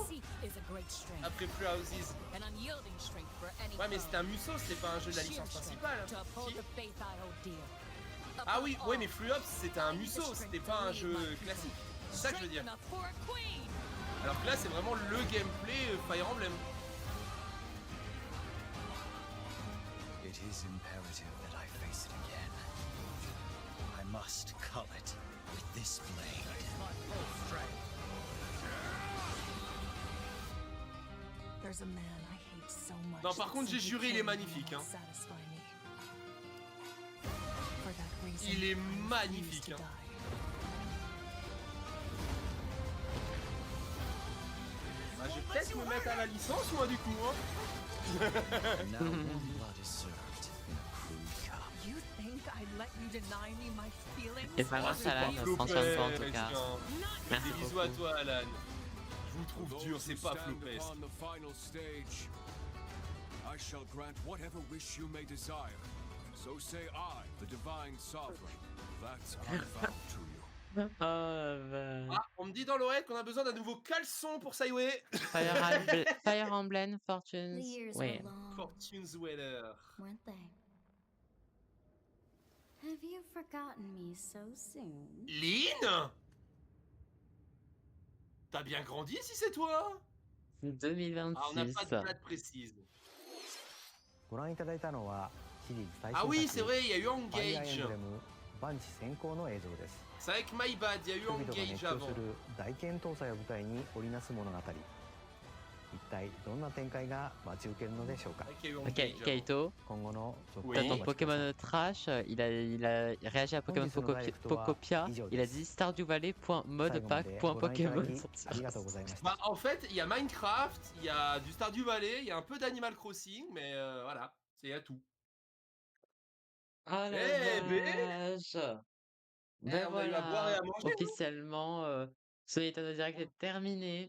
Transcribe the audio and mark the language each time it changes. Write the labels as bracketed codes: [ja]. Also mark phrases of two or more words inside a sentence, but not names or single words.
[fr] Après Three Houses. Ouais mais c'était un Musso, c'était pas un jeu de la licence principale. Si. Ah oui, ouais mais Free Ops c'était un Musso, c'était pas un jeu classique. C'est ça que je veux dire. Alors que là c'est vraiment le gameplay Fire Emblem. [en] It is imperative that I face it again. I must cull it with this blade. There's a man I hate so much. [fr] Non par contre j'ai juré il est magnifique hein. Il est magnifique hein. Bah, je vais peut-être me mettre à la licence moi du coup hein. [en] Now warm blood is served in a crude cup. You think I let you deny me my feelings? [fr] Et ça grâce Alan, prends soin de toi en tout cas. Merci Des bisous beaucoup. à toi Alan. Je vous trouve dur, c'est pas Flopest. [en] On the final stage, I shall grant whatever wish you may desire. So say I, the divine sovereign. That's our vow to you. Ah, on me dit dans l'oreille qu'on a besoin d'un nouveau caleçon pour Saiway. Fire Emblem The Fortunes. years [fr] Ouais. [en] were long, Fortune's Weather. weren't they? Have you forgotten me so soon? [fr] Lynn, t'as bien grandi si c'est toi. Ah, on n'a pas de 2026. date précise. [ja] ご覧いただいたのはシリーズ最 [fr] Ah [ja] 新 [fr] oui, [ja] 作 [fr] c'est vrai, il y a eu [ja] ファイアーエ [fr] Engage. [ja] ンブレム万地先行の映像です [fr] C'est avec My Bad, il y a eu [ja] 人々が熱 [fr] Engage [ja] 狂 [fr] avant. [ja] する大剣闘祭を舞台に織りなす物語一体どんな展開が待ち受けるのでしょうか [fr] C'est vrai qu'il y a eu Ok, Engage avant. Kaito, [ja] 今後の続 [fr] Oui. t'as [ja] 報を [fr] ton [ja] お待ちください [fr] Pokémon Trash, il a réagi à Pokémon [ja] 本日のダイレクトは [fr] Pocopia, [ja] 以上 [fr] il a [ja] です [fr] dit Stardew Valley, point [ja] 最 [fr] mode [ja] 後ま [fr] pack, [ja] で [fr] point [ja] ご覧いただ [fr] Pokémon [ja] きありがとうございました [fr] Bah, en fait, il y a Minecraft, il y a du Stardew Valley, il y a un peu d'Animal Crossing, mais voilà, c'est à tout. Ah la Eh ben, vache! Ben on a eu à boire et voilà, à manger, hein. officiellement, ce Nintendo Direct est terminé.